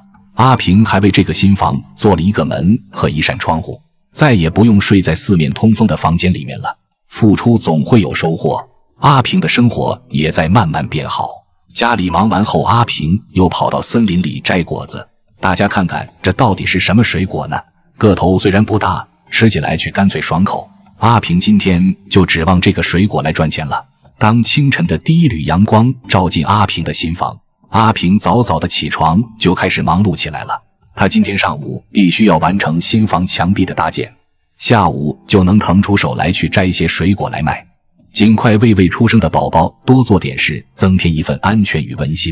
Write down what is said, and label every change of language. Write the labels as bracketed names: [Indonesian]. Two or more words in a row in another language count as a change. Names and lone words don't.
[Chinese] 阿平還為這個新房做了一個門和一扇窗戶，再也不用睡在四面通風的房間裡面了。付出總會有收穫，阿平的生活也在慢慢變好。家裡忙完後，阿平又跑到森林裡摘果子。大家看看，这到底是什麼水果呢？個頭雖然不大，吃起來卻乾脆爽口。阿平今天就指望這個水果來賺錢了。當清晨的第一縷陽光照進阿平的新房，阿平早早的起床就開始忙碌起來了。他今天上午必須要完成新房牆壁的搭建，下午就能騰出手來去摘些水果來賣，盡快為未出生的寶寶多做點事，增添一份安全與溫馨。